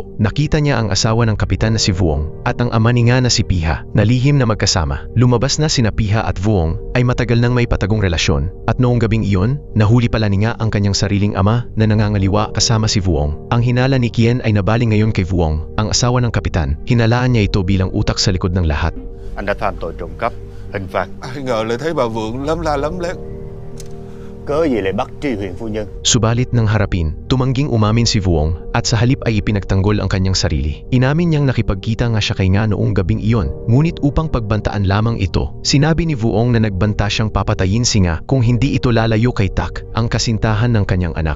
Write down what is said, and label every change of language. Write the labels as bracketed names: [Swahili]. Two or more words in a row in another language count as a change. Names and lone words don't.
[Filipino] Nakita niya ang asawa ng kapitan na si Vuong at ang ama ni nga na si Piha, na lihim na magkasama. Lumabas na sina Piha at Vuong ay matagal nang may patagong relasyon, at noong gabing iyon, nahuli pala ni nga ang kanyang sariling ama na nangangaliwa kasama si Vuong. Ang hinala ni Kian ay nabaling ngayon kay Vuong, ang asawa ng kapitan. Hinalaan niya ito bilang utak sa likod ng lahat. [Vietnamese] Anh đã phạm tội trộm cắp, hình phạt Ai ngờ lại thấy bà Vượng lấm la lấm lét. cớ gì lại bắt Tri Huyền phu nhân. [Filipino] Subalit nang harapin, tumangging umamin si Vuong at sa halip ay ipinagtanggol ang kanyang sarili. Inamin niyang nakipagkita nga siya kay nga noong gabing iyon, ngunit upang pagbantaan lamang ito, sinabi ni Vuong na nagbanta siyang papatayin si nga kung hindi ito lalayo kay Tak, ang kasintahan ng kanyang anak.